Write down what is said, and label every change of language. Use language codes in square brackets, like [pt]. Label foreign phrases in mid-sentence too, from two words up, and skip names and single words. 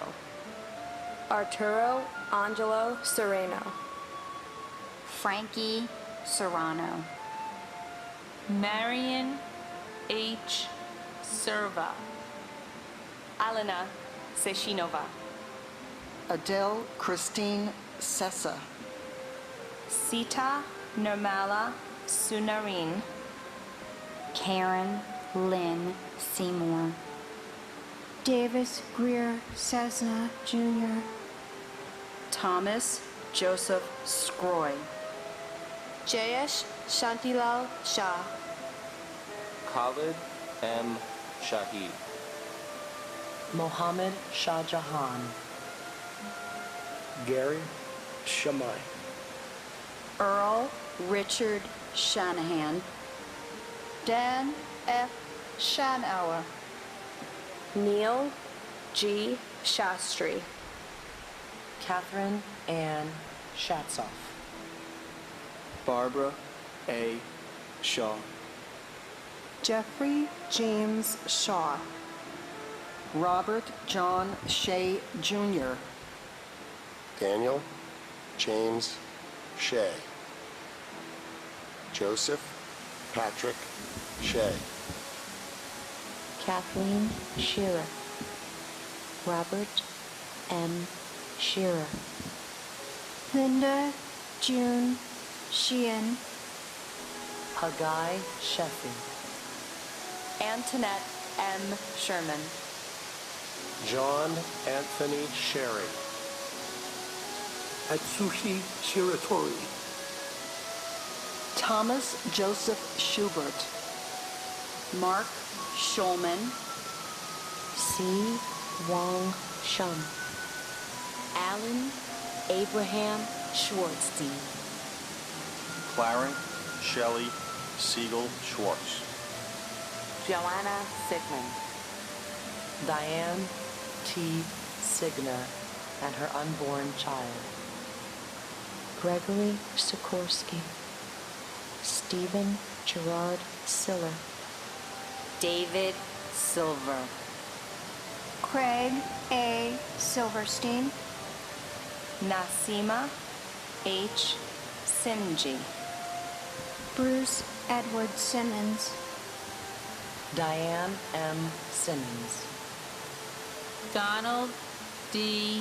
[en] Arturo Angelo Sereno, Frankie Serrano, Marion H. Serva, Alena Seshinova, Adele Christine Sessa, Sita Nirmala Sunarin, Karen Lynn Seymour, Davis Greer Cessna Jr., Thomas Joseph Scroy, Jayesh Shantilal Shah, Khalid M. Shahid, Mohammed Shah Jahan, Gary Shamai, Earl Richard Shanahan, Dan F. Schanauer, Neil G. Shastri, Catherine Ann Shatzoff, Barbara A. Shaw, Jeffrey James Shaw, Robert John Shea Jr., Daniel James Shea. Joseph Patrick Shea. Kathleen Shearer. Robert M. Shearer. Linda June Sheehan. Haggai Sheffi. Antoinette M. Sherman. John Anthony Sherry. Atsushi Shiratori. Thomas Joseph Schubert. Mark Schulman. C. Wong Shum. Alan Abraham Schwartzstein. Clarence Shelley Siegel Schwartz. Joanna Sigmund. Diane T. Signer and her unborn child. Gregory Sikorsky. Stephen Gerard Siller. David Silver. Craig A. Silverstein. Nasima H. Simji. Bruce Edward Simmons. Diane M. Simmons. Donald D.